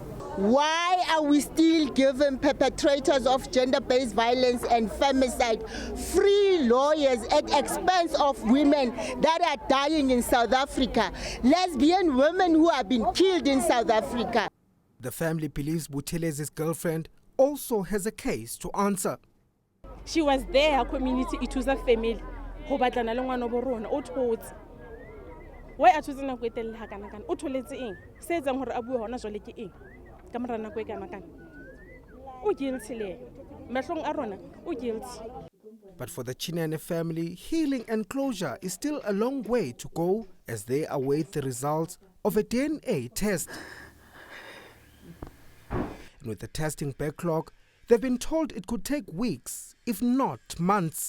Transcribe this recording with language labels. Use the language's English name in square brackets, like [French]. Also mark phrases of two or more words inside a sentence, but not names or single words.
[English] Why are we still giving perpetrators of gender-based violence and femicide free lawyers at expense of women that are dying in South Africa? Lesbian women who have been killed in South Africa. The family believes Buthelez's girlfriend also has a case to answer. She was there, her community, it was a family. [Southern Sotho] Ho batlana le ngwana bo rona o thotse. Why a thotse nako e telele ha kana kana? O tholetse eng? Se etsang hore a bue hona jwale ke eng? Ka mora nako e kana kana. O guilty le. Mahlong a rona, o guilty. [English] But for the Chinene family, healing and closure is still a long way to go as they await the results of a DNA test. And with the testing backlog, they've been told it could take weeks, if not months.